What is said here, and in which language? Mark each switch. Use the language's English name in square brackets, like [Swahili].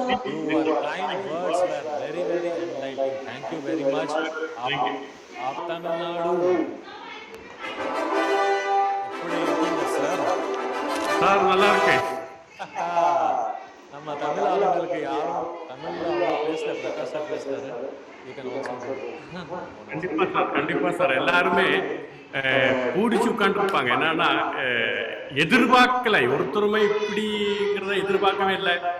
[English] Your kind words were very, very enlightening. Thank you very much. [Hindi] आप तमिलनाडु [Telugu] ఇప్పుడు ఏంటంటే sir [Tamil] நல்லா இருக்கு. நம்ம தமிழ் ஆளுங்களுக்கு யாரும் தமிழ்ல அவங்க பேசல, பிரகாஷ் சார் பேசுறாரு. [English] You can also [Tamil] கண்டிப்பா சார் எல்லாருமே பூடிச்சு உட்காந்துருப்பாங்க. என்னன்னா எதிர்பார்க்கல, ஒருத்தருமே இப்படிங்கிறத எதிர்பார்க்கவே இல்லை.